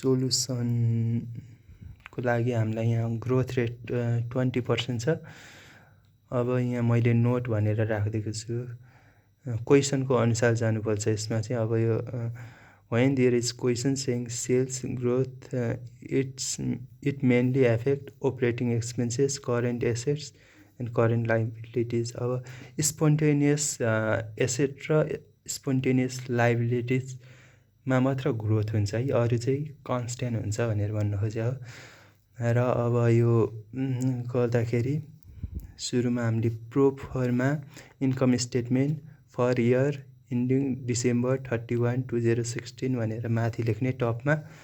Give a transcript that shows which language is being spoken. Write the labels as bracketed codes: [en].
[ne] सोल्युसनको लागि हामीलाई यहाँ ग्रोथ रेट 20% छ। अब यहाँ मैले नोट भनेर राखिदिएको छु, क्वेसनको अनुसार जानुपर्छ यसमा चाहिँ। अब यो [en] when there is question saying sales growth, it mainly affect operating expenses, current assets and current liabilities. [ne] अब स्पोन्टेनियस एसेट र स्पोन्टेनियस लाइबिलिटिजमा मात्र ग्रोथ हुन्छ है, अरू चाहिँ कन्स्ट्यान्ट हुन्छ भनेर भन्नु खोज्यो हो। र अब यो गर्दाखेरि सुरुमा हामीले [en] pro forma income statement for year ending December 31, 2016 [ne] भनेर माथि लेख्ने टपमा।